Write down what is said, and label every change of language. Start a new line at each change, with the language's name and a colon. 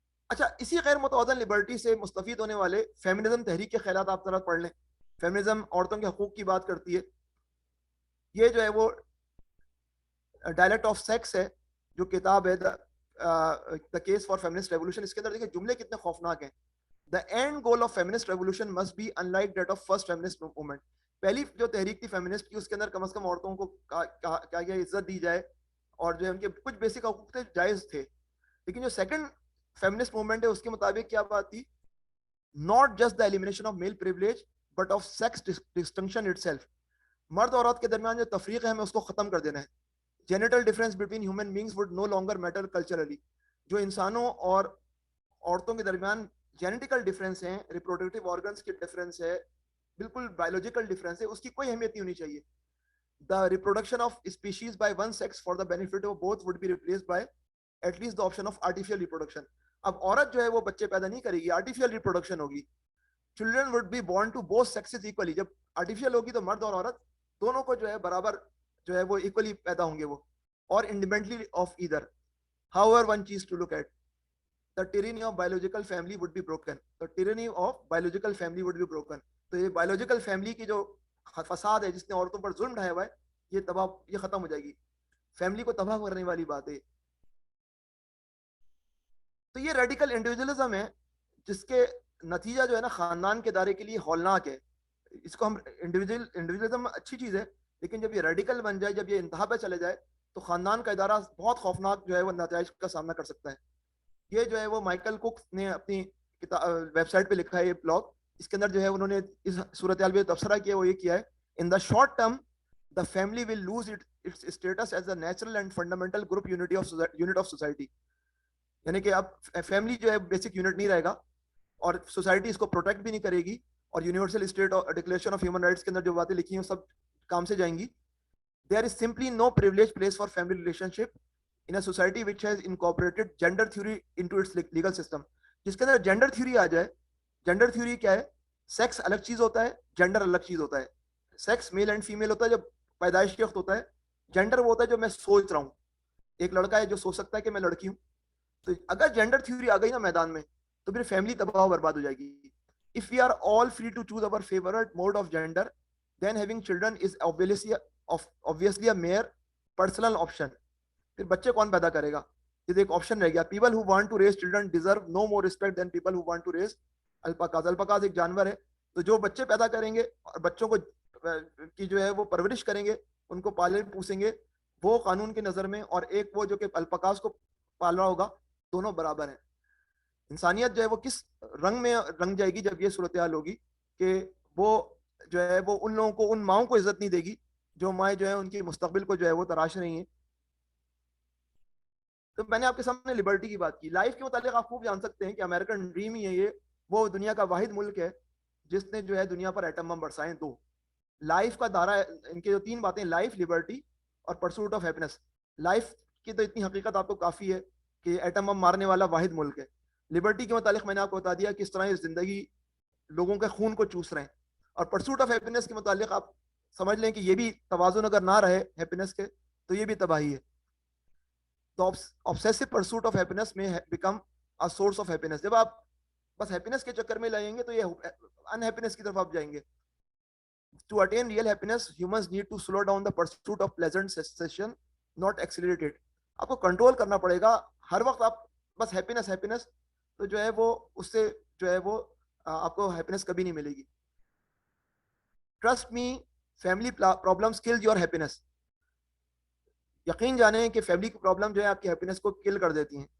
Urdu: اچھا, اسی غیر متوازن لبرٹی سے مستفید ہونے والے فیمنزم تحریک کے خیالات آپ ذرا پڑھ لیں. فیمنزم عورتوں کے حقوق کی بات کرتی ہے. یہ جو ہے وہ ڈائلیکٹ آف سیکس ہے, جو کتاب ہے the case for feminist revolution. اس کے اندر دیکھیں جملے کتنے خوفناک ہیں.
English: The end goal of feminist revolution must be unlike that of first feminist movement.
Urdu: پہلی جو تحریک تھی فیمنسٹ کی, اس کے اندر کم از کم عورتوں کو کیا عزت دی جائے, اور جو ان کے کچھ بیسک حقوق تھے جائز تھے. لیکن جو سیکنڈ فیمنسٹ موومنٹ ہے اس کے مطابق کیا بات تھی؟
English: not just the elimination of male privilege but of sex distinction itself.
Urdu: مرد اور عورت کے درمیان جو تفریق ہے ہمیں اس کو ختم کر دینا ہے.
English: Genital difference between human beings would no longer matter culturally.
Urdu: جو انسانوں اور عورتوں کے درمیان جینیٹیکل ڈفرینس ہیں, ریپروڈکٹیو آرگنس کے ڈفرینس ہے, بالکل بایولوجیکل ڈفرینس ہے, اس کی کوئی اہمیت نہیں ہونی چاہیے.
English: The reproduction of species by one sex for the benefit of both would be replaced by at least the option of artificial reproduction.
Urdu: اب عورت جو ہے وہ بچے پیدا نہیں کرے گی, آرٹیفیشل ریپروڈکشن ہوگی.
English: Children would be born to both sexes equally.
Urdu: جب آرٹیفیشل ہوگی تو مرد اور عورت دونوں کو جو ہے برابر جو ہے وہ equally پیدا ہوں گے وہ, اور
English: independently of either. However, one choose to look at, the tyranny of biological family would be broken. The tyranny of biological family would be broken.
Urdu: تو یہ biological family کی جو فساد ہے جس نے عورتوں پر ظلم ڈھایا ہوا ہے, یہ ختم ہو جائے گی. فیملی کو تباہ کرنے والی بات ہے. تو یہ ریڈیکل انڈیویجولزم ہے جس کے نتیجہ جو ہے نا خاندان کے دائرے کے لیے ہولناک ہے. اس کو ہم انڈیویجولزم اچھی چیز ہے, لیکن جب یہ ریڈیکل بن جائے, جب یہ انتہا پہ چلے جائے, تو خاندان کا ادارہ بہت خوفناک جو ہے وہ نتائج کا سامنا کر سکتا ہے. یہ جو ہے وہ مائیکل کوک نے اپنی ویب سائٹ پہ لکھا ہے یہ بلاگ. اس کے اندر جو ہے انہوں نے اس صورتحال پہ تبصرہ کیا, وہ یہ کیا ہے,
English: In the short term the family will lose its status as a natural and fundamental group unit of society.
Urdu: یعنی کہ اب فیملی جو ہے بیسک یونٹ نہیں رہے گا, اور سوسائٹی اس کو پروٹیکٹ بھی نہیں کرے گی, اور universal state declaration of human rights کے اندر جو باتیں لکھی ہیں وہ سب کام سے جائیں گی.
English: There is simply no privileged place for family relationship in a society which has incorporated gender theory into its legal system.
Urdu: جس کے اندر جینڈر تھیوری آ جائے. جینڈر تھیوری کیا ہے؟ سیکس الگ چیز ہوتا ہے, جینڈر الگ چیز ہوتا ہے. سیکس میل اینڈ فیمیل ہوتا ہے جب پیدائش کے وقت ہوتا ہے. جینڈر وہ ہوتا ہے جو میں سوچ رہا ہوں. ایک لڑکا ہے جو سوچ سکتا ہے کہ میں لڑکی ہوں. تو اگر جینڈر تھیوری آ گئی نا میدان میں, تو پھر فیملی تباہ و برباد ہو جائے گی.
English: If we are all free to choose our favorite mode of gender, then having children is obviously a mere personal option.
Urdu: پھر بچے کون پیدا کرے گا؟ یہ ایک آپشن رہ گیا.
English: People who want to raise children deserve no more respect than people who want to raise alpacas.
Urdu: alpacas ایک جانور ہے, تو جو بچے پیدا کریں گے اور بچوں کو کی جو ہے وہ پرورش کریں گے, ان کو پالیں پوسیں گے, وہ قانون کی نظر میں, اور ایک وہ جو کہ الپاکاز کو پال رہا ہوگا, دونوں برابر ہیں. انسانیت جو ہے وہ کس رنگ میں رنگ جائے گی جب یہ صورتحال ہوگی کہ وہ جو ہے وہ ان لوگوں کو, ان ماؤں کو عزت نہیں دے گی جو مائیں جو ہے ان کی مستقبل کو جو ہے وہ تراش رہی ہیں. تو میں نے آپ کے سامنے لبرٹی کی بات کی. لائف کے متعلق آپ خوب جان سکتے ہیں کہ امریکن ڈریم ہی ہے یہ, وہ دنیا کا واحد ملک ہے جس نے جو ہے دنیا پر ایٹم بم برسائے. دو لائف کا دائرہ, ان کے جو تین باتیں, لائف, لبرٹی اور پرسوٹ آف ہیپینس. لائف کی تو اتنی حقیقت آپ کو کافی ہے کہ ایٹم بم مارنے والا واحد ملک ہے. لبرٹی کے متعلق میں نے آپ کو بتا دیا کس طرح یہ زندگی لوگوں کے خون کو چوس رہے ہیں. اور پرسوٹ آف ہیپینس کے متعلق آپ سمجھ لیں کہ یہ بھی توازن اگر نہ رہے ہیپینس کے تو یہ بھی تباہی ہے.
English: The obsessive pursuit of happiness may become a source of happiness.
Urdu: جب آپ بس ہیپینس کے چکر میں لائیں گے تو یہ انہیپینس کی طرف آپ جائیں گے.
English: To attain real happiness, humans need to slow down the pursuit of pleasant sensation, not accelerate it.
Urdu: آپ کو کنٹرول کرنا پڑے گا. ہر وقت آپ بس ہیپینس ہیپینس تو جو ہے وہ اس سے جو ہے وہ آپ کو ہیپینس کبھی نہیں ملے گی.
English: Trust me, family problems kill your happiness.
Urdu: یقین جانیں کہ فیملی کی پرابلم جو ہے آپ کی ہیپینس کو کل کر دیتی ہیں.